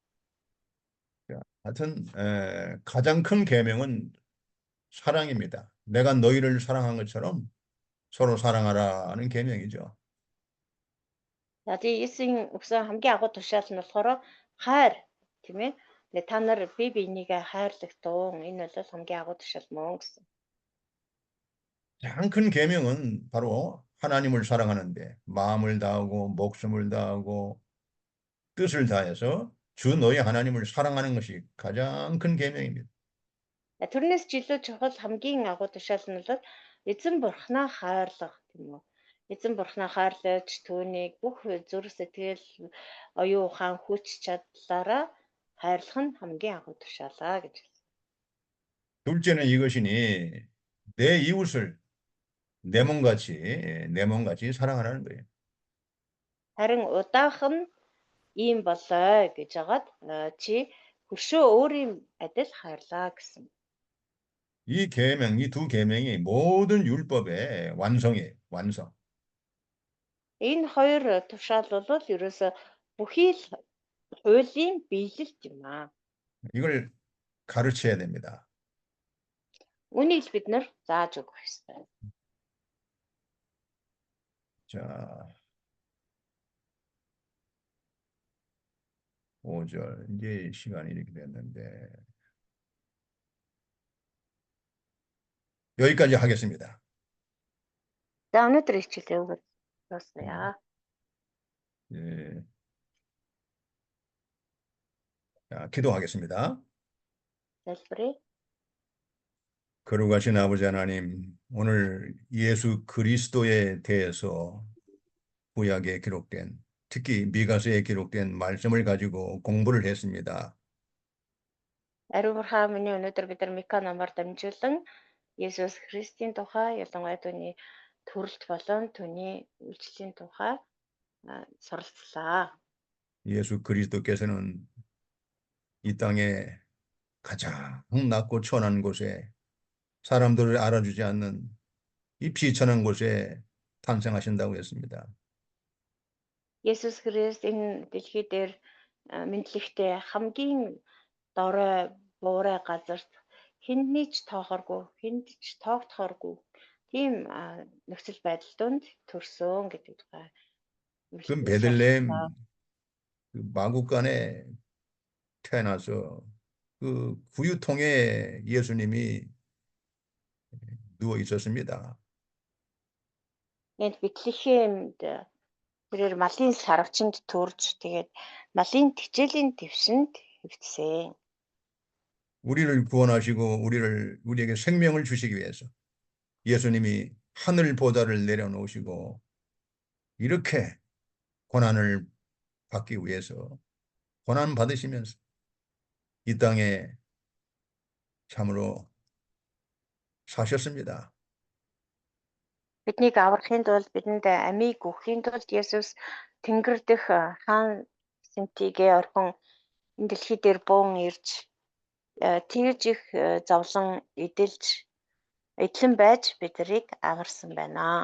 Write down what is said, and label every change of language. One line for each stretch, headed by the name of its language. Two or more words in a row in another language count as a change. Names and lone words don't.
Korean: 하여튼 가장 큰 계명은 사랑입니다. 내가 너희를 사랑한 것처럼 서로 사랑하라는 계명이죠.
Mongolian: За тийм Есүсийн өгсөн хамгийн агуу тушаал нь болохоор хайр тийм ээ. Тэгээ та нар бие биенийгээ хайрлах туун энэ бол хамгийн агуу тушаал мөн гэсэн.
Korean: 가장 큰 계명은 바로 하나님을 사랑하는데 마음을 다하고 목숨을 다하고 뜻을 다해서 주 너희 하나님을 사랑하는 것이 가장 큰 계명입니다.
Mongolian: Тэрнээс ч илүү чухал хамгийн агуу тушаал нь бол эзэн бурхнаа хайрлах тийм үү. Эзэн бурхнаа хайрлаж түүнийг бүх зүрх сэтгэл оюун ухаан хүч чадлаараа хайрлах нь хамгийн агуу тушаалаа гэж.
Korean: 둘째는 이것이니 내 이웃을 내 몸같이 사랑하라는 거예요.
Mongolian: Харин удаах нь ийм болоо гэж хагаад чи хөршөө өөрийн адил хайрлаа гэсэн.
Korean: 이 두 계명이 모든 율법의 완성이에요. 완성.
Mongolian: Энэ хоёр тушаал бол ерөөсө бүхий л хуулийн биелэлт юм аа.
Korean: 이걸 가르쳐야 됩니다.
Mongolian: Үнийг бид нар зааж өгөх ёстой.
Korean: 자, 5절. 이제 시간이 이렇게 됐는데 여기까지 하겠습니다.
Mongolian: За өнөөдөр хичээлээ өгөөсэй.
Korean: 예. 자, 기도하겠습니다.
Mongolian: Залбирая.
Korean: 거룩하신 아버지 하나님, 오늘 예수 그리스도에 대해서 구약에 기록된, 특히 미가서에 기록된 말씀을 가지고 공부를 했습니다.
Mongolian: Ариун бурхан минь өнөөдөр бид нар Мика намаар дамжуулан Есүс Христийн тухай ялангуяа түүний төрөлт болон түүний үйлчлэлийн тухай суралцлаа.
Korean: 예수 그리스도께서는 이 땅에 가장 낮고 천한 곳에 사람들을 알아주지 않는 이 비천한 곳에 탄생하신다고 했습니다.
Mongolian: Есүс Христ энэ дэлхий дээр мэдлэгтэй хамгийн дорой буурай газарт хэндний ч тоохоргүй, хэнд ч тоогдохоргүй тийм нөхцөл байдал донд төрсөн гэдэг тухай.
Korean: 그 베들레헴 그 마구간에 태어나서 그 구유통에 예수님이 누워 있었습니다.
Mongolian: Энд Бэтлехемд тэрээр малын сарвчанд төрж тэгээд малын тичээлийн твшинд хэвтсэн.
Korean: 우리를 구원하시고 우리에게 생명을 주시기 위해서 예수님이 하늘 보좌를 내려놓으시고 이렇게 고난을 받기 위해서 고난 받으시면서 이 땅에 참으로 사셨습니다.
Mongolian: Биднийг аврахын тулд бидэнд амийг өгөхийн тулд Есүс Тэнгэр дэх хаан сэнтигээ орхон энэ дэлхий дээр буун ирж тэгж их зовлон эдлэн байж биднийг аварсан байна.